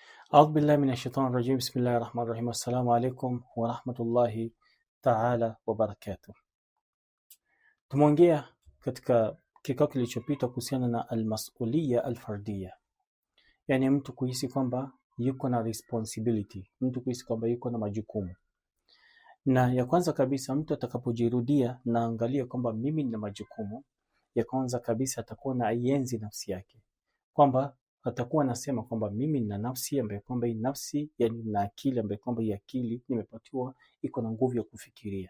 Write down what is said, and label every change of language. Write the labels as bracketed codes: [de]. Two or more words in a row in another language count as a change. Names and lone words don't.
[ar] أعوذ بالله من الشيطان الرجيم بسم الله الرحمن الرحيم السلام عليكم ورحمة الله تعالى وبركاته. [sw] Tumeongea katika kikao kilichopita kuhusiana na [ar] المسؤولية الفردية, [sw] yani mtu kuhisi kwamba yuko na responsibility, mtu kuhisi kwamba yuko na majukumu. Na ya kwanza kabisa, mtu atakapojirudia na angalia kwamba mimi nina majukumu, ya kwanza kabisa atakuwa na aienzi nafsi yake, kwamba atakuwa anasema kwamba mimi nina nafsi ambayo kwamba hii nafsi, yani na akili ambayo kwamba hii akili nimepatiwa iko na nguvu ya kufikiria.